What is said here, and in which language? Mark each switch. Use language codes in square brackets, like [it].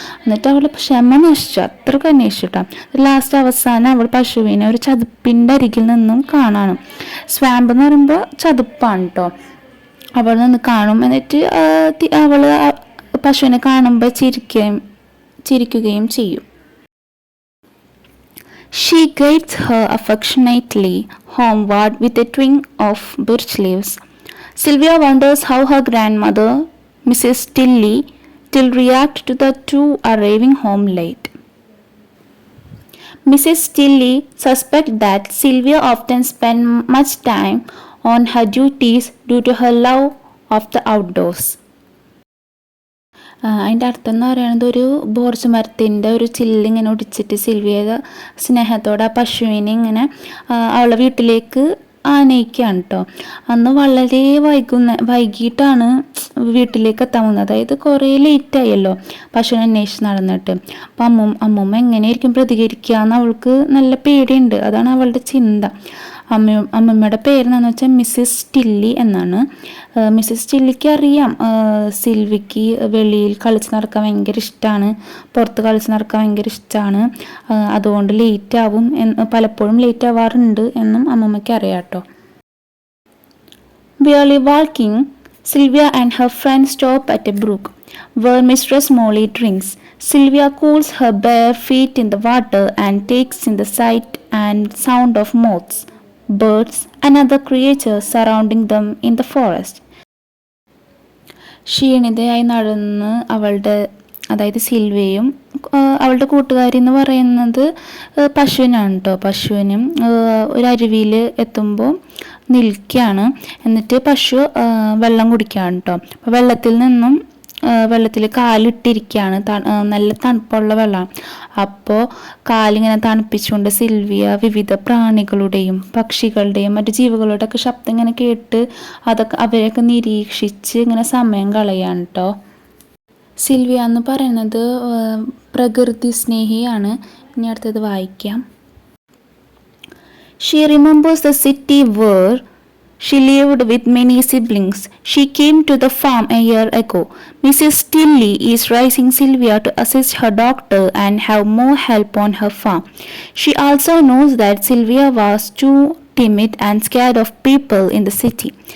[ml] എന്നിട്ട് അവൾ ക്ഷമ നശിച്ചു, അത്രയ്ക്ക് അന്വേഷിച്ചു കേട്ടോ. ലാസ്റ്റ് അവസാനം അവൾ പശുവിനെ ഒരു ചതുപ്പിൻ്റെ അരികിൽ നിന്നും കാണാണ്. സ്വാമ്പ് എന്ന് പറയുമ്പോൾ ചതുപ്പാണ് കേട്ടോ. അവൾ നിന്ന് കാണും. എന്നിട്ട് അവൾ പശുവിനെ കാണുമ്പോൾ ചിരിക്കുകയും ചെയ്യും. [en] She guides her affectionately homeward with a twig of birch leaves. Sylvia wonders how her grandmother, Mrs. Tilly, will react to the two arriving home late. Mrs. Tilly suspects that Sylvia often spends much time on her duties due to her love of the outdoors. [ml] അതിൻ്റെ അർത്ഥം എന്ന് പറയുന്നത് ഒരു ബോർച്ച് മരത്തിൻ്റെ ഒരു ചില്ലിങ്ങനെ ഒടിച്ചിട്ട് Sylvia സ്നേഹത്തോടെ ആ പശുവിനെ ഇങ്ങനെ അവളുടെ വീട്ടിലേക്ക് ആനയിക്കുകയാണ് കേട്ടോ. അന്ന് വളരെ വൈകിട്ടാണ് വീട്ടിലേക്ക് എത്താൻ പോകുന്നത്. അതായത് കുറേ ലേറ്റായല്ലോ പശുവിനെ അന്വേഷിച്ച് നടന്നിട്ട്. അപ്പം അമ്മൂമ്മ എങ്ങനെയായിരിക്കും പ്രതികരിക്കുക എന്ന് അവൾക്ക് നല്ല പേടിയുണ്ട്. അതാണ് അവളുടെ ചിന്ത. അമ്മമ്മയുടെ പേരെന്ന് വെച്ചാൽ മിസ്സിസ് ടില്ലി എന്നാണ്. മിസ്സിസ് ടില്ലിക്ക് അറിയാം സിൽവിക്ക് വെളിയിൽ കളിച്ച് നടക്കാൻ ഭയങ്കര ഇഷ്ടമാണ്, പുറത്ത് കളിച്ച് നടക്കാൻ ഭയങ്കര ഇഷ്ടമാണ്. അതുകൊണ്ട് ലേറ്റാവും, പലപ്പോഴും ലേറ്റ് ആവാറുണ്ട് എന്നും അമ്മമ്മയ്ക്ക് അറിയാം കേട്ടോ. [en] Barely walking, Sylvia and her friend stop at a brook where Mistress Molly drinks. Sylvia cools her bare feet in the water and takes in the sight and sound of moths, birds and other creatures surrounding them in the forest. [ml] ക്ഷീണിതയായി നടന്ന് അതായത് സിൽവയും അവളുടെ കൂട്ടുകാരി എന്ന് പറയുന്നത് പശുവിനാണ് കേട്ടോ. പശുവിനും ഒരു അരുവിയിൽ എത്തുമ്പോൾ നിൽക്കുകയാണ്. എന്നിട്ട് പശു വെള്ളം കുടിക്കുകയാണ് കേട്ടോ. അപ്പോൾ വെള്ളത്തിൽ കാലിട്ടിരിക്കുകയാണ്. നല്ല തണുപ്പുള്ള വെള്ളമാണ്. അപ്പോൾ കാലിങ്ങനെ തണുപ്പിച്ചുകൊണ്ട് സിൽവിയ വിവിധ പ്രാണികളുടെയും പക്ഷികളുടെയും മറ്റു ജീവികളുടെ ഒക്കെ ശബ്ദം ഇങ്ങനെ കേട്ട് അവരെയൊക്കെ നിരീക്ഷിച്ച് ഇങ്ങനെ സമയം കളയാണ് കേട്ടോ. സിൽവിയ എന്ന് പറയുന്നത് പ്രകൃതി സ്നേഹിയാണ്. ഇനി അടുത്തത് വായിക്കാം. [en] She remembers the city where she lived with many siblings. She came to the farm a year ago. Mrs. Tilly is raising Sylvia to assist her doctor and have more help on her farm. She also knows that Sylvia was too timid and scared of people in the city.